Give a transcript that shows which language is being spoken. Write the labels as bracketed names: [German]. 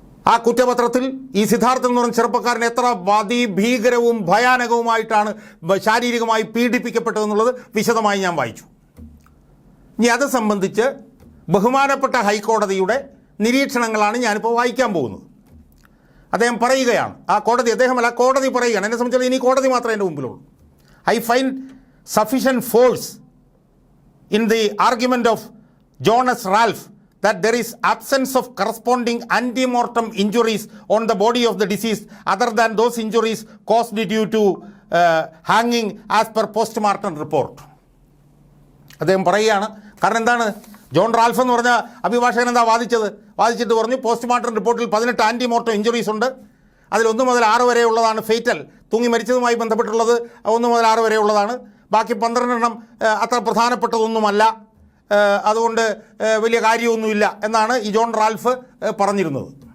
[Malayalam] ആ കുറ്റപത്രത്തിൽ ഈ സിദ്ധാർത്ഥൻ എന്ന് പറഞ്ഞ ചെറുപ്പക്കാരൻ എത്ര അതിഭീകരവും ഭയാനകവുമായിട്ടാണ് ശാരീരികമായി പീഡിപ്പിക്കപ്പെട്ടതെന്നുള്ളത് വിശദമായി ഞാൻ വായിച്ചു. ഇനി അത് സംബന്ധിച്ച് ബഹുമാനപ്പെട്ട ഹൈക്കോടതിയുടെ നിരീക്ഷണങ്ങളാണ് ഞാനിപ്പോൾ വായിക്കാൻ പോകുന്നത്. അദ്ദേഹം പറയുകയാണ്, ആ കോടതി, അദ്ദേഹമല്ല കോടതി പറയുകയാണ്, എന്നെ സംബന്ധിച്ചാൽ ഇനി കോടതി മാത്രമേ എൻ്റെ മുമ്പിലുള്ളൂ. [English] I find sufficient force in the argument of Jonas Ralph that there is absence of corresponding antemortem injuries on the body of the deceased other than those injuries caused due to hanging as per postmortem report. [Malayalam] അദ്ദേഹം പറയുകയാണ്, കാരണം എന്താണ്, John Ralph എന്ന് പറഞ്ഞ അഭിഭാഷകൻ എന്താ വാദിച്ചിട്ട് പറഞ്ഞു, postmortem റിപ്പോർട്ടിൽ 18 ആൻറ്റിമോർട്ടം ഇഞ്ചുറീസ് ഉണ്ട്. അതിൽ 1 മുതൽ 6 വരെ ഉള്ളതാണ് ഫേറ്റൽ, തൂങ്ങി മരിച്ചതുമായി ബന്ധപ്പെട്ടുള്ളത് 1 മുതൽ 6 വരെ ഉള്ളതാണ്. ബാക്കി 12 അത്ര പ്രധാനപ്പെട്ടതൊന്നുമല്ല, അതുകൊണ്ട് വലിയ കാര്യമൊന്നുമില്ല എന്നാണ് ഈ ജോൺ റാൽഫ് പറഞ്ഞിരുന്നത്.